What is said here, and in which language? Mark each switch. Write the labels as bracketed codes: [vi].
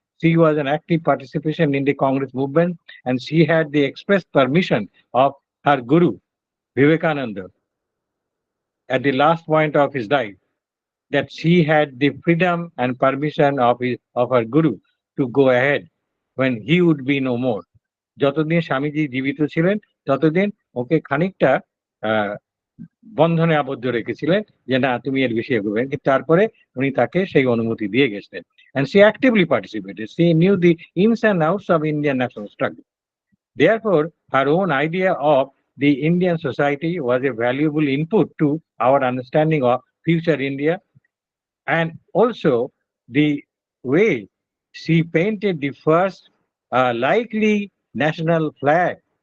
[en] She was an active participation in the Congress movement, and she had the express permission of her guru, Vivekananda, at the last point of his life, that she had the freedom and permission of her guru to go ahead when he would be no more. [bn] যতদিন স্বামীজি জীবিত ছিলেন ততদিন ওকে খানিকটা বন্ধনে আবদ্ধ রেখেছিলেন যে না তুমি এর বেশি এগোবেন, কিন্তু তারপরে উনি তাকে সেই অনুমতি দিয়ে গেছিলেন। [en] and she actively participated. She knew the ins and outs of Indian national struggle. Therefore, her own idea of the Indian society was a valuable input to our understanding of future India, and also the way she painted the first likely national flag.